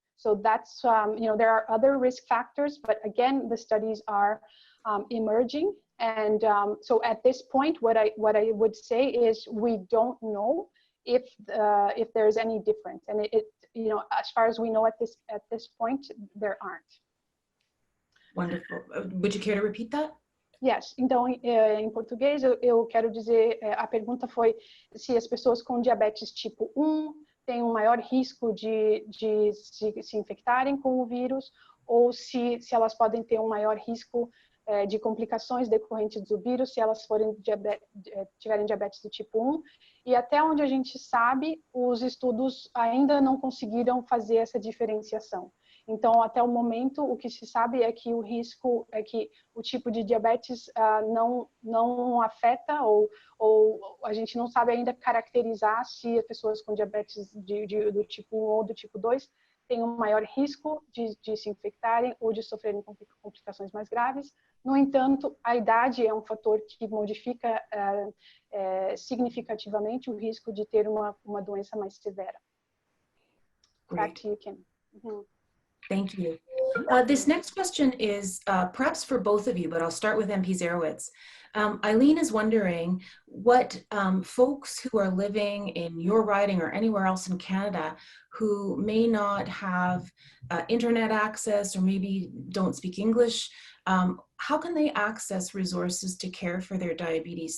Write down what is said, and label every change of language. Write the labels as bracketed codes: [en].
[en] So that's, there are other risk factors, but again, the studies are emerging. And so at this point, what I would say is we don't know if there's any difference. And as far as we know at this point, there aren't. Wonderful. Would you care to repeat that? Yes. [pt] Então, em português, eu quero dizer, a pergunta foi se as pessoas com diabetes tipo 1 têm um maior risco de se infectarem com o vírus, ou se elas podem ter um maior risco de complicações decorrentes do vírus se elas tiverem diabetes do tipo 1. E até onde a gente sabe, os estudos ainda não conseguiram fazer essa diferenciação. Então, até o momento, o que se sabe é que o risco é que o tipo de diabetes não afeta ou a gente não sabe ainda caracterizar se as pessoas com diabetes do tipo 1 ou do tipo 2 têm um maior risco de se infectarem ou de sofrerem complicações mais graves. No entanto, a idade é um fator que modifica significativamente o risco de ter uma doença mais severa. [en] Back to you, Kim. Mhm. Thank you. This next question is perhaps for both of you, but I'll start with MP Dzerowicz. Eileen is wondering what folks who are living in your riding or anywhere else in Canada who may not have internet access or maybe don't speak English, how can they access resources to care for their diabetes?